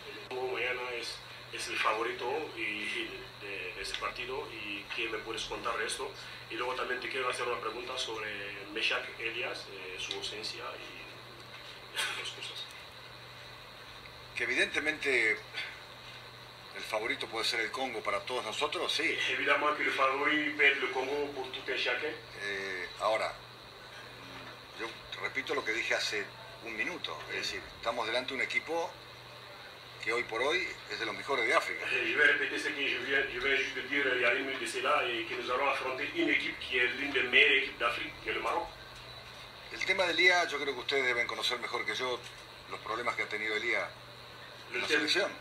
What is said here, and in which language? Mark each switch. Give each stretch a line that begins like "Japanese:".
Spanish: Mañana es el favorito de ese partido, y ¿qué me puedes contar de esto? Y luego también te quiero hacer una pregunta sobre Meshak Elias, su ausencia y esas cosas. Que evidentemente el favorito puede ser el Congo para todos nosotros, sí.
French: Évidemment que le favori peut être le Congo pour tout un chacun.
Spanish: Ahora, yo repito lo que dije hace un minuto, es decir, estamos delante de un equipo que hoy por hoy es de los mejores de África.
French: Je vais répéter ce que je viens juste de dire il y a une minute de cela, et que nous allons affronter une équipe qui est l'une des meilleures équipes d'Afrique, qui est le Maroc.
Spanish: El tema de Elia, yo creo que ustedes deben conocer mejor que yo los problemas que ha tenido Elia en la selección.